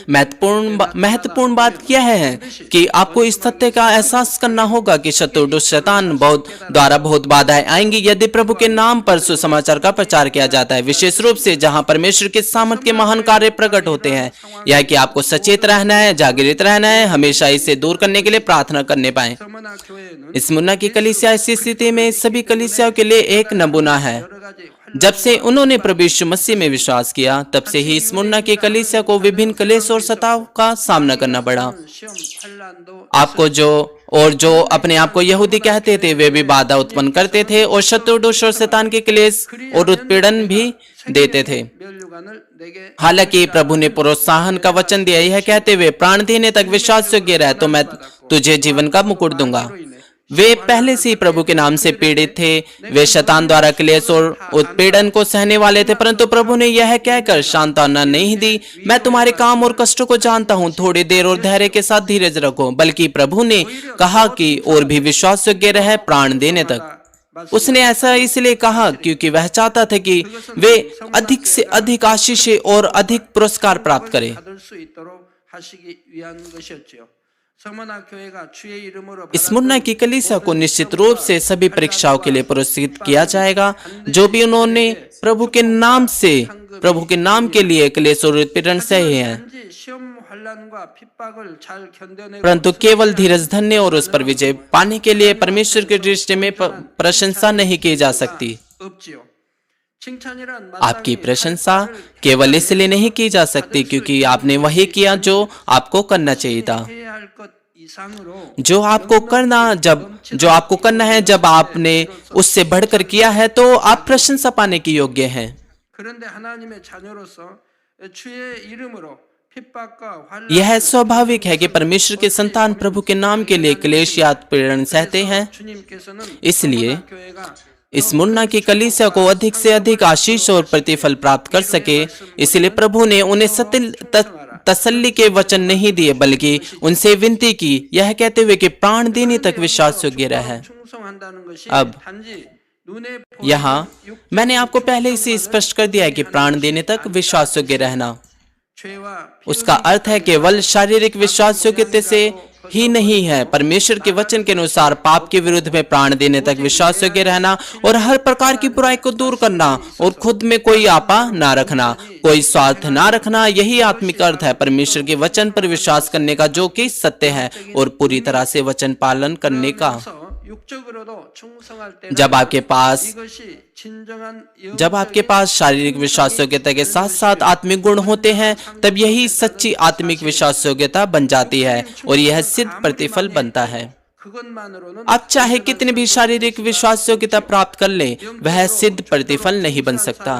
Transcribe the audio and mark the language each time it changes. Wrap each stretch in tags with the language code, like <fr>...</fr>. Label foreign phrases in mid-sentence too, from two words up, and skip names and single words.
<hi>महत्वपूर्ण बात यह है कि आपको इस तथ्य का एहसास करना होगा कि शत्रु दुष्ट शैतान द्वारा बहुत बाधाएं आएंगी यदि प्रभु के नाम पर सुसमाचार का प्रचार किया जाता है, विशेष रूप से जहां परमेश्वर के सामर्थ के महान कार्य प्रकट होते हैं। यह कि आपको सचेत रहना है, जागृत रहना है, हमेशा इसे दूर करने के लिए प्रार्थना करने पाए।</hi> <ko>서문학교회는</ko> <hi>स्मुर्ना की कलीसिया इस स्थिति में सभी कलीसियाओं के लिए एक नमूना है।</hi> <ko>여러 가지</ko> <hi>जब से उन्होंने प्रभु यीशु मसीह में विश्वास किया, तब से ही स्मुर्ना की कलीसिया को विभिन्न क्लेश और सताव का सामना करना पड़ा।</hi> <ko>시험 환난도</ko> <hi>आपको जो अपने आप को यहूदी कहते थे, वे भी बाधा उत्पन्न करते थे और शत्रु दुष्ट और शैतान के क्लेश और उत्पीड़न भी देते थे।</hi> <ko>면류관을 내게</ko> <hi>हालांकि प्रभु ने प्रोत्साहन का वचन दिया, यह कहते हुए प्राण देने तक विश्वास योग्य रह तो मैं तुझे जीवन का मुकुट दूंगा। वे पहले से ही प्रभु के नाम से पीड़ित थे। वे शैतान द्वारा क्लेश और उत्पीड़न को सहने वाले थे, परंतु प्रभु ने यह कहकर सांत्वना नहीं दी, मैं तुम्हारे काम और कष्टों को जानता हूँ, थोड़ी देर और धैर्य के साथ धीरज रखो। बल्कि प्रभु ने कहा कि और भी विश्वास योग्य रहे प्राण देने तक। उसने ऐसा इसलिए कहा क्योंकि वह चाहता था कि वे अधिक से अधिक आशीषें और अधिक पुरस्कार प्राप्त करें।</hi> <ko>받을 수 있도록 하시기 위한 것이었지요. 서문학교회가 주의 이름으로</ko> <hi>स्मुर्ना की कलीसिया को निश्चित रूप से सभी परीक्षाओं के लिए पुरस्कृत किया जाएगा जो भी उन्होंने प्रभु के नाम के लिए क्लेश और उत्पीड़न सहे हैं,</hi> <ko>단지 시험 환난과 핍박을 잘 견뎌내고</ko> <hi>परंतु केवल धीरज धरने और उस पर विजय पाने के लिए परमेश्वर की दृष्टि में प्रशंसा नहीं की जा सकती।</hi> <ko>없지요. 칭찬이란</ko> <hi>आपकी प्रशंसा केवल इसलिए नहीं की जा सकती क्योंकि आपने वही किया जो आपको करना चाहिए था।</hi> <ko>해야 할 것 이상으로</ko> <hi>जो आपको करना है, जब आपने उससे बढ़कर किया है तो आप प्रशंसा पाने के योग्य हैं।</hi> <ko>그런데 하나님의 자녀로서 주의 이름으로 핍박과 환난</ko> <hi>यह स्वाभाविक है कि परमेश्वर के संतान प्रभु के नाम के लिए क्लेश या उत्पीड़न सहते हैं।</hi> <ko>주님께서는</ko> <hi>इसलिए</hi> <ko>교회가</ko> <hi>स्मुर्ना की कलीसिया को अधिक से अधिक आशीष और प्रतिफल प्राप्त कर सके, इसलिए प्रभु ने उन्हें तसल्ली के वचन नहीं दिए, बल्कि उनसे विनती की, यह कहते हुए कि प्राण देने तक विश्वास योग्य रहे।</hi> <ko>충성한다는 것이</ko> <hi>अब</hi> <ko>단지 눈에</ko> <hi>यहाँ मैंने आपको पहले ही से स्पष्ट कर दिया है कि प्राण देने तक विश्वास योग्य रहना,</hi> <ko>죄와</ko> <hi>उसका अर्थ है केवल शारीरिक विश्वास योग्यता से ही नहीं है। परमेश्वर के वचन के अनुसार पाप के विरुद्ध में प्राण देने तक विश्वास योग्य रहना और हर प्रकार की बुराई को दूर करना और खुद में कोई आपा ना रखना, कोई स्वार्थ ना रखना, यही आत्मिक अर्थ है परमेश्वर के वचन पर विश्वास करने का जो कि सत्य है और पूरी तरह से वचन पालन करने का।</hi> <ko>육적으로도 충성할 때는</ko> <hi>जब आपके पास</hi> <ko>이것이 진정한</ko> <hi>जब आपके पास शारीरिक विश्वास योग्यता के साथ साथ आत्मिक गुण होते हैं, तब यही सच्ची आत्मिक विश्वास योग्यता बन जाती है और यह सिद्ध प्रतिफल बनता है।</hi> <ko>그것만으로는</ko> <hi>आप चाहे कितनी भी शारीरिक विश्वास योग्यता प्राप्त कर लें, वह सिद्ध प्रतिफल नहीं बन सकता।</hi>